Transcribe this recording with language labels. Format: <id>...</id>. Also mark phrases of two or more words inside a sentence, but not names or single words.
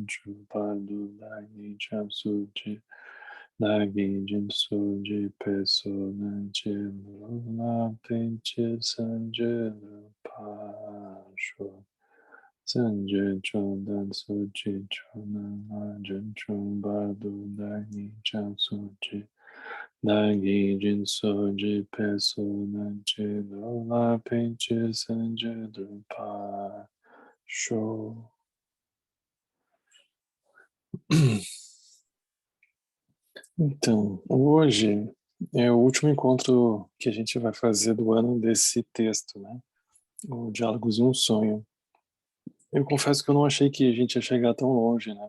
<pt>Chobardu Dai Ni Chap Sochi Nagi Jin Soji Peso Nanchi Lola Pinchi Sanjay Pasho Sanjay Chodan Sochi Chodan Vajan Chobardu Dai Ni Chap Sochi Nagi Jin Soji Peso Nanchi Lola Pinchi Sanjay Pasho. Então, hoje é o último encontro que a gente vai fazer do ano desse texto, né? O Diálogos de um Sonho. Eu confesso que eu não achei que a gente ia chegar tão longe, né?</pt>